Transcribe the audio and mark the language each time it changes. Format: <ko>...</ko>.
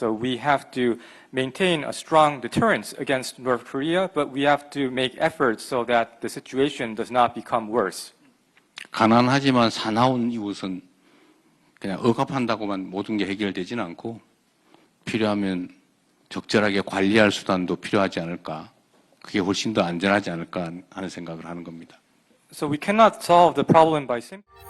<en>So we have to maintain a strong deterrence against North Korea, but we have to make efforts so that the situation does not become worse.</en> <ko>가난하지만 사나운 이웃은 그냥 억압한다고만 모든 게 해결되지는 않고 필요하면 적절하게 관리할 수단도 필요하지 않을까. 그게 훨씬 더 안전하지 않을까 하는 생각을 하는 겁니다.</ko> <en>So we cannot solve the problem by simply</en>